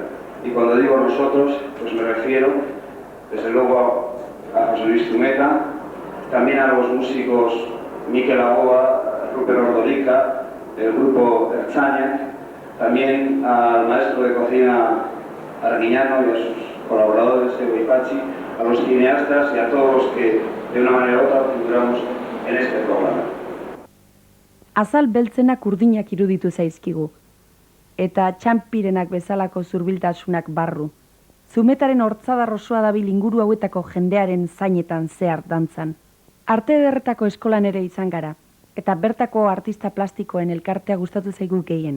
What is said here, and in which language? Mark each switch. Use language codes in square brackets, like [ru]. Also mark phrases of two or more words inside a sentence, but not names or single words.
[es] Y cuando digo nosotros, pues me refiero, desde luego, a José Luis Zumeta, también a los músicos Mikel Lagoa, Rupert Ordorica, el grupo Ertzaina, también al maestro de cocina Arguiñano y a sus colaboradores, Evo y Pachi, a los cineastas y a todos los que de una manera u otra figuramos en este programa. [eu] Azal beltzenak urdinak iruditu zaizkigu, eta txanpirenak bezalako zurbiltasunak barru. Zumetaren hortzadar osoa dabil inguru hauetako jendearen zainetan zehar dantzan. Arte ederretako eskolan ere izan gara, eta bertako artista plastikoen elkartea gustatu zaigu gehiena.